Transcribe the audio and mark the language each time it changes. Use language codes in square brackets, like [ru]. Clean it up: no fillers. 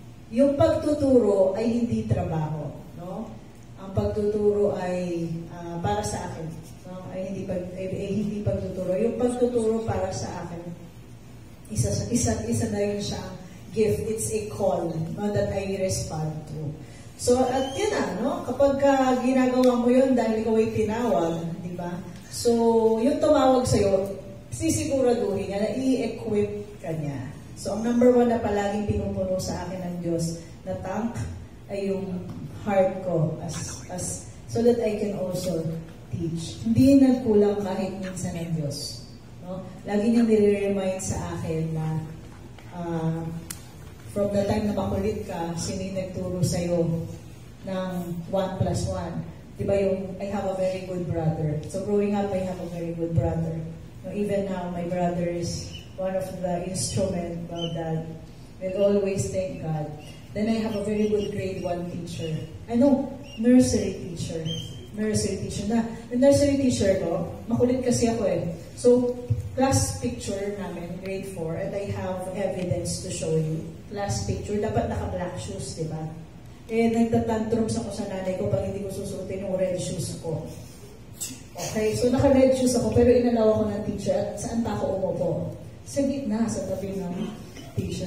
[tl] Yung pagtuturo ay hindi trabaho. No? Ang pagtuturo ay para sa akin. No? Ay hindi pagtuturo. Yung pagtuturo para sa akin, isa na yun siyang gift. [en] It's a call, no, that I respond to. [tl] So, at yun na, no? Kapag ginagawa mo yun dahil ikaw ay tinawag, di ba? So, yung tumawag sa'yo, sisiguraduhin niya na i-equip ka niya. So, ang number one na palaging pinupuno sa akin ng Diyos na tank ay yung heart ko [en] so that I can also teach. [tl] Hindi nagkulang kahit minsan ng Diyos. No? Lagi niyang nire-remind sa akin na [en] from the time [tl] na makulit ka, sino yung nagturo sa'yo ng 1+1. [en] Diba yung, I have a very good brother. So growing up, I have a very good brother. No, even now, my brother is one of the instruments of that. We'll always thank God. Then I have a very good grade 1 teacher. [tl] Nursery teacher. Na, yung nursery teacher ko, makulit kasi ako eh. [en] So, class picture namin, grade 4, and I have evidence to show you. [tl] Class picture, dapat naka-black shoes, di ba? Nagtatantrums ako sa nanay ko pag hindi ko susutin yung red shoes ko. Okay, so naka-red shoes ako, pero inalaw ako ng teacher. At saan pa ako umupo? Sa gitna, sa tabi ng teacher.